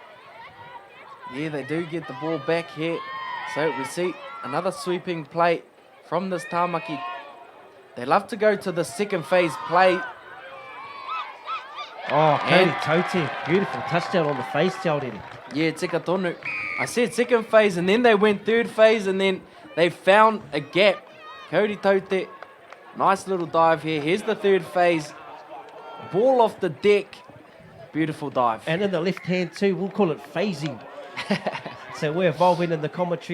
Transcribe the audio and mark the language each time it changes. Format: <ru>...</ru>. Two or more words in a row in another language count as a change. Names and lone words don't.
<en>Yeah, they do get the ball back here. So we see another sweeping play from this Tāmaki. They love to go to the second phase play. Oh, Cody Tote. Beautiful touchdown on the face, Tauriri. Yeah,</en> <mi>tika tonu.</mi> <en>I said second phase, and then they went third phase, and then they found a gap Kauri Taute, nice little dive here. Here's the third phase. Ball off the deck. Beautiful dive. And in the left hand too, we'll call it phasing. So we're evolving in the commentary.</en>